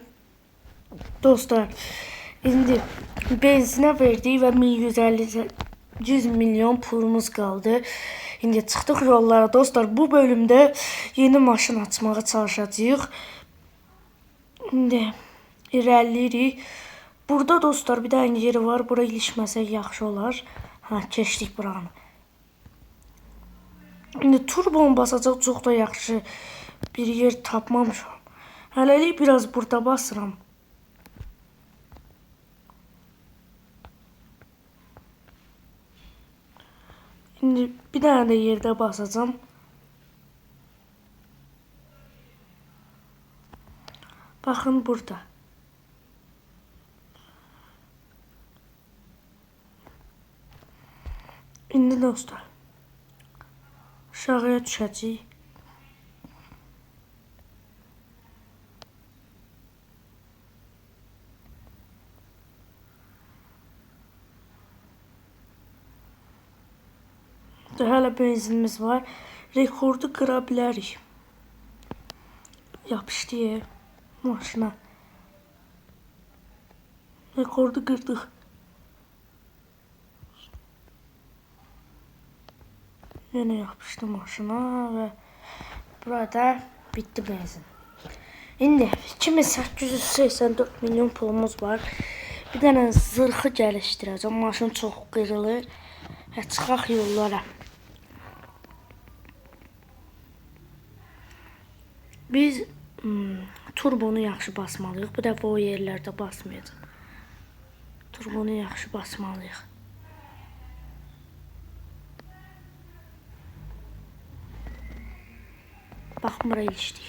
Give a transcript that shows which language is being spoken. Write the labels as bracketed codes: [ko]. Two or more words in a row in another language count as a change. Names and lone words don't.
[tr] Dostlar, şimdi benzine verdik ve 100 milyon pulumuz kaldı. Şimdi çıktık yollara dostlar. Bu bölümde yeni maşın açmaya çalışacağız. Şimdi ilerleyirik. Burada dostlar bir tane yeri var. [az] Buraya ilişməsək yaxşı olar. Keçdik buranı. Şimdi turbonu basacaq çox da yaxşı bir yer tapmamışam. Hələlik biraz burada basıram. [tr] Şimdi bir tane de yerde basacağım. Bakın burada. [az] Şimdi dostlar, aşağıya düşəcəyik. Hələ benzinimiz var. Rekordu qıra bilərik. Yapışdı maşına. Rekordu qırdıq. [tr] Yine yapıştı maşına ve burada bitti benzin. Şimdi 2884 milyon pulumuz var. Bir tane zırhı geliştireceğim. Maşın çok kırılır. [az] Çıxaq yollara. Biz turbonu yaxşı basmalıyıq. Bu dəfə o yerlərdə basmayacaq. Turbonu yaxşı basmalıyıq. Baxın buraya ilişdik.